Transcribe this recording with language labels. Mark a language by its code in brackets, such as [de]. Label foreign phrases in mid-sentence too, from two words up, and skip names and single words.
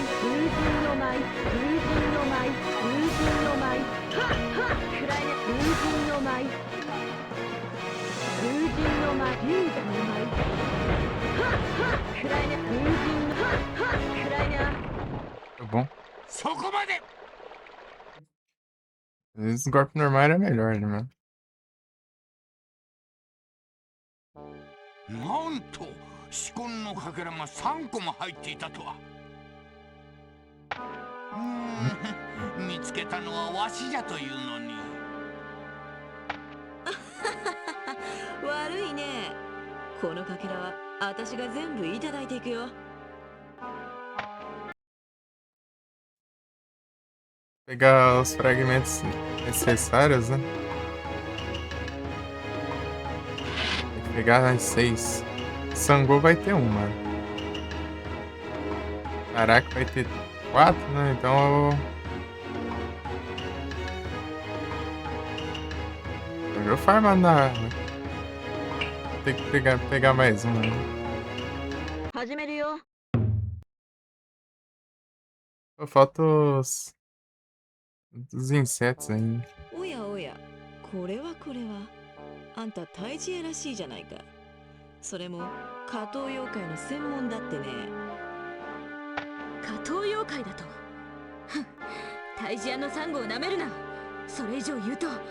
[ja] 風神の舞。風神の舞。風神の舞。はっはっくらいね。風神の舞。風神の舞。龍神の舞。はっはっくらいね。風神のはっはっくらいね。 [pt] Tá bom. [ja] そこまで。 [pt] Às vezes o golpe normal era melhor, né, mano? [ja] なんと四魂のかけらが3個も入っていたとは。見つけたのはわしじゃというのに。悪いね。このかけらは私が全部いただいていくよ。 [pt] Pegar os fragmentos necessários, né? Tem que pegar as 6. Sango vai ter uma. Caraca, vai ter 4, né? Então eu vou farmar na. Tem que pegar mais uma, né? [ja] 始めるよ。 [pt] Só falta os insetos ainda. [ja] おやおや、これはこれは。あんた退治屋らしいじゃないか。それも下等妖怪の専門だってね。下等妖怪だと。ふん、退治屋のサンゴをなめるな。それ以上言うと。